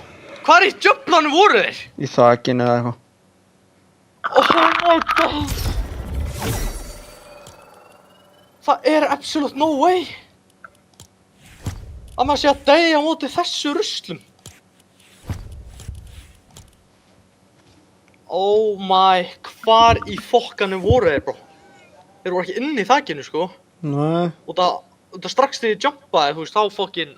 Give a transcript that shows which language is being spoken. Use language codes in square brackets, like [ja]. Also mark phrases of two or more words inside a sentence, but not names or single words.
[is] Hvar í djöflanum voru þeir? Í þakinu eða eitthvað. [en] Oh my god! [is] Það er absolutt [en] no way [is] að maður sé að deyja á móti þessu ruslum. [en] Oh my, [is] hvar í fokkanum voru þeir, bro? Þeir voru ekki inni í þakinu, sko. Nei. Og það strax þegar ég jumpaði, þú veist, þá fokkin...